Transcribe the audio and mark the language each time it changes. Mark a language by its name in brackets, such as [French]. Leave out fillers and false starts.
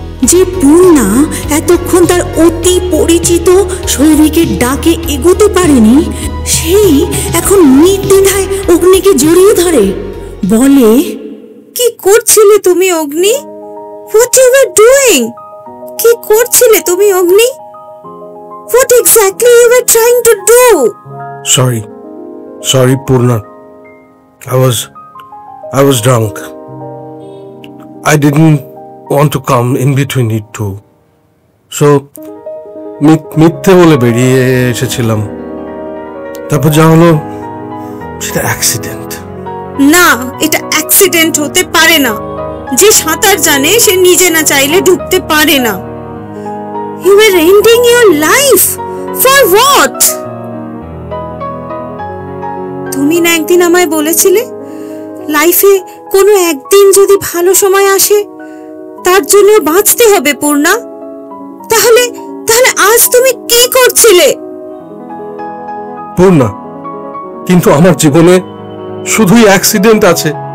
[Bangla] যে পূর্ণা এতক্ষণ তার অতি পরিচিত সৌভিকের ডাকে এগোতে পারেনি, সেই এখন নির্দ্বিধায় অগ্নিকে জড়িয়ে ধরে, বলে, কি করছিলে তুমি অগ্নি? [English] What you were doing? [Bangla] কি করছিলে তুমি অগ্নি? [English] What exactly you were trying to do? Sorry Purna, I was drunk. I didn't want to come in between you two. [Bangla] So মিথ্যে বলে বেরিয়ে এসেছিলাম। তারপর যা হলো সেটা অ্যাক্সিডেন্ট। না, এটা অ্যাক্সিডেন্ট হতে পারে না। যে সাঁতার জানে সে নিজে না চাইলে ডুবতে পারে না। [English] You were ending your life for what? [Bangla] তুমি না একদিন আমায় বলেছিলে লাইফে কোনো একদিন যদি ভালো সময় আসে তার জন্য বাঁচতে হবে পূর্ণা। তাহলে আজ তুমি কি করছিলে? পূর্ণা, কিন্তু আমার জীবনে শুধুই অ্যাক্সিডেন্ট আছে।